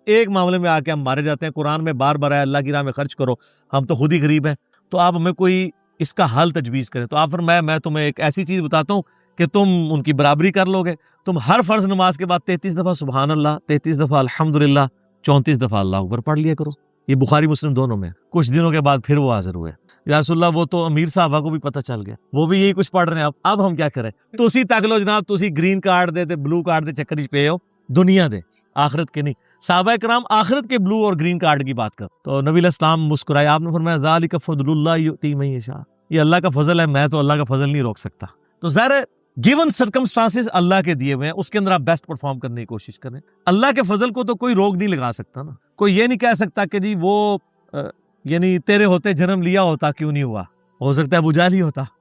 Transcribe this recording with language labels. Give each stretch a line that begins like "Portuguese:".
Urdu: ایک معاملے میں آ کے ہم مارے جاتے ہیں. قرآن میں بار بار ہے اللہ کی راہ میں خرچ کرو، ہم تو خود ہی غریب ہیں، تو آپ ہمیں کوئی اس کا حل تجویز کریں. تو آپ فرمایا میں تمہیں ایک ایسی چیز بتاتا ہوں کہ تم ان کی برابری کر لو گے. تم ہر فرض نماز کے بعد 33 دفعہ سبحان اللہ، 33 دفعہ الحمدللہ، 34 دفعہ اللہ اکبر پڑھ لیا کرو. یہ بخاری مسلم دونوں میں. کچھ دنوں کے بعد پھر وہ حاضر ہوئے، یا رسول اللہ وہ تو امیر صاحبہ کو بھی پتہ چل گیا، وہ بھی یہی کچھ پڑھ رہے ہیں. اب ہم کیا کریں؟
Punjabi: تو اسی تک لو جناب، تو اسی گرین کارڈ دے بلو کارڈ دے چکر پہ ہو، دنیا دے آخرت کے نہیں.
Urdu: صحابہ کرام آخرت کے بلو اور گرین کارڈ کی بات کر. تو نبی علیہ السلام مسکرائے، آپ نے فرمایا
Arabic: ذالک فضل اللہ یؤتی من یشاء،
Urdu: یہ اللہ کا فضل ہے، میں تو اللہ کا فضل نہیں روک سکتا. تو ظاہر ہے
English: given circumstances
Urdu: اللہ کے دیے ہوئے ہیں، اس کے اندر آپ بیسٹ پرفارم کرنے کی کوشش کریں. اللہ کے فضل کو تو کوئی روک نہیں لگا سکتا نا. کوئی یہ نہیں کہہ سکتا کہ جی وہ یعنی تیرے ہوتے جنم لیا ہوتا کیوں نہیں ہوا، ہو سکتا ہے ابو جہل ہی ہوتا.